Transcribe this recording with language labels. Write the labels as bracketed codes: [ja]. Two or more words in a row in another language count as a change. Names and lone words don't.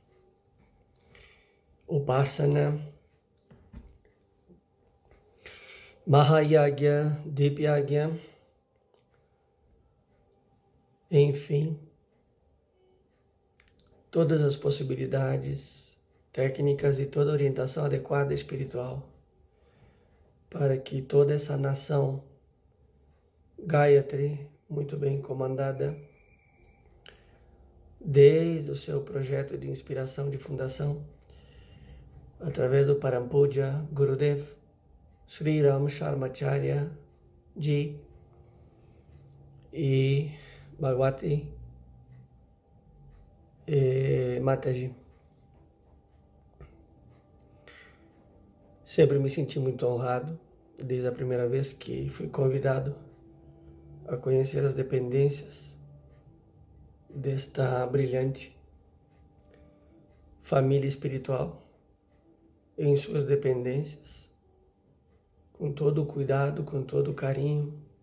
[sa] Upasana, Mahayagya, Dipyagya, [pt] enfim, todas as possibilidades técnicas e toda a orientação adequada espiritual para que toda essa nação Gayatri, muito bem comandada, desde o seu projeto de inspiração de fundação, através do Parampuja Gurudev Sri Ram Sharmacharya Ji e Bhagavati Mataji. Sempre me senti muito honrado, desde a primeira vez que fui convidado a conhecer as dependências desta brilhante família espiritual, em suas dependências, com todo o cuidado, com todo o carinho,